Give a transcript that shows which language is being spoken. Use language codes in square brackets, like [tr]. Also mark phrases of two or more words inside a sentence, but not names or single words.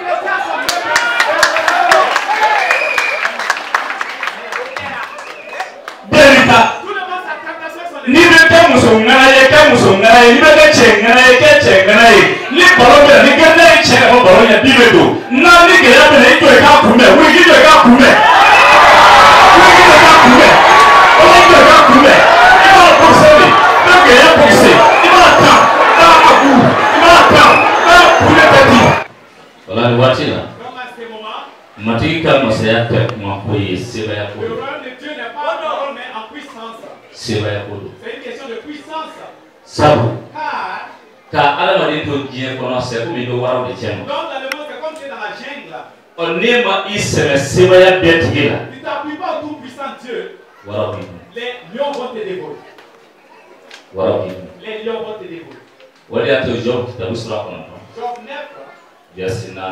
[bm] bɛɛ ni ta n'i bɛ kɛ muso ŋana ye kɛ muso ŋana ye n'i bɛ kɛ cɛ ŋana ye kɛ cɛ ŋana ye ni baro bɛ na ni gɛrɛnɛ ye cɛ ka bɔ baro ɲɛ bi bɛ don n'a ni gɛlɛya bɛ na i jɔ i k'a kunbɛn wuli k'i jɔ i k'a kunbɛn wuli k'i jɔ i k'a kunbɛn o la i jɔ i k'a kunbɛn i b'a bɔsɛ de i b'a gɛlɛya bɔsɛ i b'a tan i b'a abu i b'a tan i b'a kunbɛn bɛɛ di. o la nin waati la [fr] Donc à ce moment, [bm] matigi ka masaya tɛ kuma ko ye sebaya ko le don [fr] royaume de Dieu n'est pas en parole mais en puissance. [bm] sebaya ko don [fr] C'est une question de puissance. [bm] sabu [fr] Car [bm] ka adamaden to diɲɛ kɔnɔ sɛ komi i bɛ waraw de cɛ ma. [fr] dans le monde, c'est comme tu es dans la jungle. [bm] ɔ n'e ma i sɛbɛ sebaya bɛɛ tigi la [fr] Tu t'appuies pas au tout puissant Dieu. Les lions vont te dévorer. Les lions vont te dévorer. Job 9, verset 4.